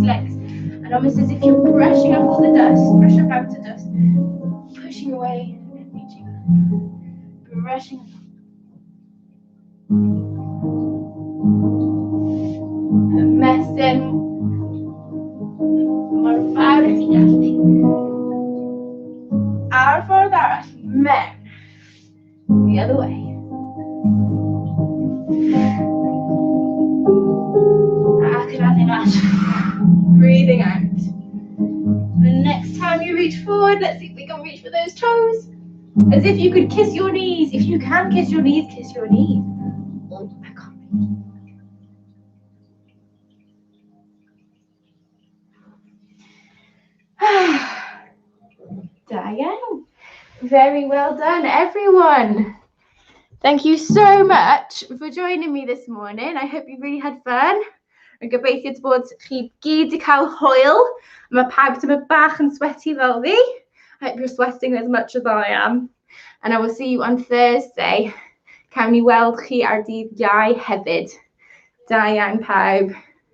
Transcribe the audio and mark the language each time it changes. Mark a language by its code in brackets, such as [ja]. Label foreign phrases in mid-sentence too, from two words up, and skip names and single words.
[en] legs and almost as if you're brushing up all the dust, brush up out the dust, pushing away and reaching up, brushing up. [cy] Ymestyn mor fawr ych chi'n gallu. Ar ffordd arall, mewn. [en] The other way. Breathing out. The next time you reach forward, let's see if we can reach for those toes. As if you could kiss your knees. If you can kiss your knees, kiss your knees. Oh, I can't reach. Diane. Very well done, everyone. Thank you so much for joining me this morning. I hope you really had fun. [cy] Yn gobeithio bod chi gyd wedi cael hwyl. Mae pawb tyma bach yn sweaty fel fi. [en] I hope you're sweating as much as I am. And I will see you on Thursday. [cy] Cawn ni weld chi ar dydd Iau hefyd. Da iawn pawb.